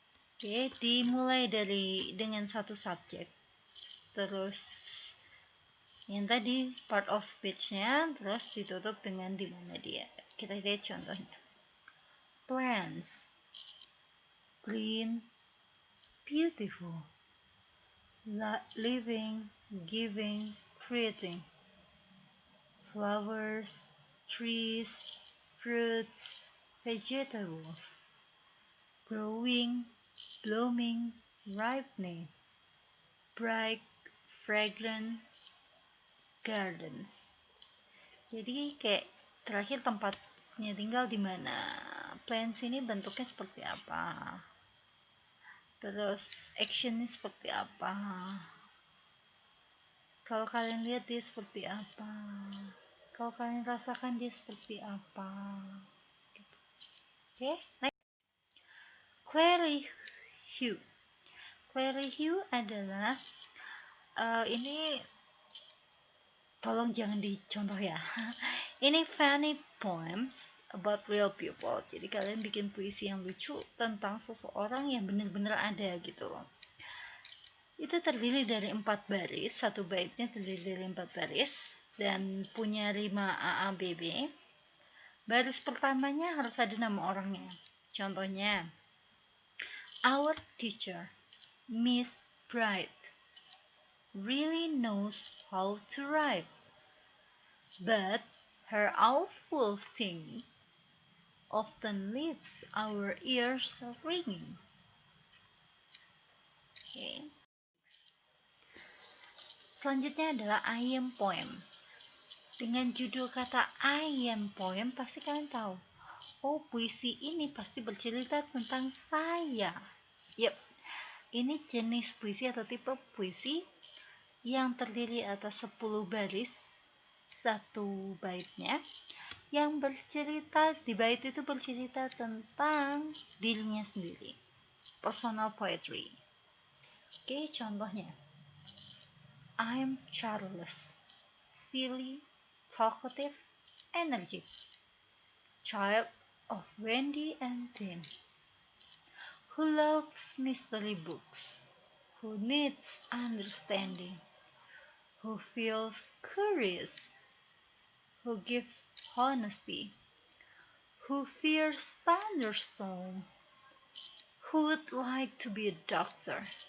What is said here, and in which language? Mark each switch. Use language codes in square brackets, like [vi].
[id] Oke, dimulai dengan satu subjek. Terus yang tadi part of speech-nya, terus ditutup dengan di mana dia. Kita lihat contohnya. [en] Plants, green, beautiful, living, giving, creating. Flowers, trees, fruits, vegetables. Growing, blooming, ripening. Bright, fragrant, gardens. [id] Jadi kayak terakhir tempatnya tinggal di mana, plants ini bentuknya seperti apa, terus actionnya seperti apa, kalau kalian lihat dia seperti apa, kalau kalian rasakan dia seperti apa gitu. Oke, next. [en] Clary Hugh. [id] Clary Hugh adalah ini tolong jangan dicontoh ya. [en] Ini funny poems about real people. [id] Jadi kalian bikin puisi yang lucu tentang seseorang yang benar-benar ada gitu. Itu terdiri dari 4 baris, satu baitnya terdiri dari 4 baris dan punya rima AABB. Baris pertamanya harus ada nama orangnya. [en] Contohnya, our teacher, Miss Bright, really knows how to write, but her awful singing often leaves our ears ringing. Okay. [id] Selanjutnya adalah I am poem. Dengan judul kata I am poem, pasti kalian tahu. Oh, puisi ini pasti bercerita tentang saya. Yep, ini jenis puisi atau tipe puisi yang terdiri atas 10 baris satu baitnya, yang bercerita di bait itu bercerita tentang dirinya sendiri, personal poetry. Oke, contohnya, [en] I'm Charles, silly, talkative, energetic, child of Wendy and Tim, who loves mystery books, who needs understanding, who feels curious, who gives honesty, who fears thunderstorm, who would like to be a doctor.